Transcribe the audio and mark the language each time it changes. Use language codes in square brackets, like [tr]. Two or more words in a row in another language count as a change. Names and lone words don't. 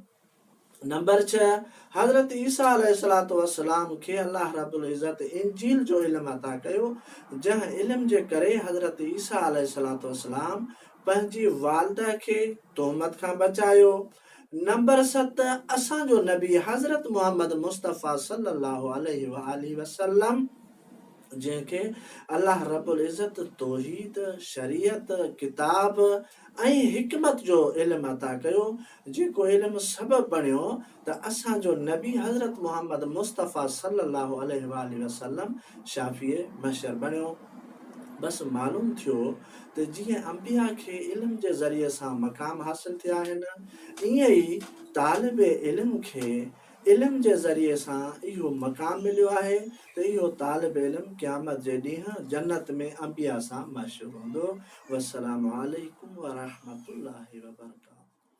[sd] नंबर 6 हज़रत ईसा [ar] عليه الصلاة والسلام [sd] खे अल्लाह रब्बुल इज़्ज़त इंजील जो इल्म अता कयो जंहिं इल्म जे करे हज़रत ईसा [ar] عليه الصلاة والسلام [sd] पंहिंजी वालिदा खे तोहमत खां बचायो। नंबर 7 असांजो नबी हज़रत मोहम्मद मुस्तफ़ा [ar] صلى الله عليه وآله وسلم [sd] जंहिंखे अल्लाह रब्बुल इज़्ज़त तौहीद शरीयत किताब ऐं हिकमत जो इल्म अता कयो जेको इल्म सबबु बणियो त असांजो नबी हज़रत मोहम्मद मुस्तफ़ा [ar] صلى الله عليه وآله وسلم [sd] शाफ़िए मशर बणियो। बस मालूम थियो त जीअं अंबिया खे इल्म जे ज़रिए सां मक़ाम हासिल थिया आहिनि ईअं ई तालिब इल्म खे इल्म जे ज़रिए सां इहो मक़ाम मिलियो आहे त इहो तालिब इल्म क़यामत जे ॾींहुं जन्नत में अंबिया सां मशहूरु हूंदो। [ar] والسلام عليكم ورحمة الله وبركاته.